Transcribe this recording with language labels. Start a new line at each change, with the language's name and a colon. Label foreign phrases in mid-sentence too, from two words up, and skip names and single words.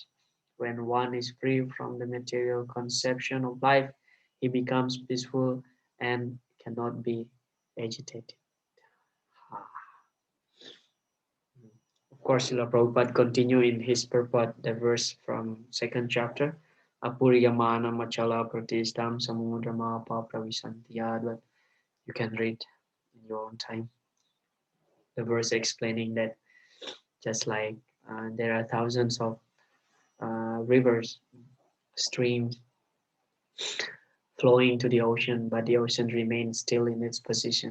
English: When one is free from the material conception of life, he becomes peaceful and cannot be agitated. Of course, Srila Prabhupada continue in his purport, the verse from 2nd chapter.
Sanskrit: Apuriyamana machala pratistam samudrama pravisantiyad.
English: But you can read in your own time. The verse explaining that just like there are thousands of rivers, streams flowing to the ocean, but the ocean remains still in its position.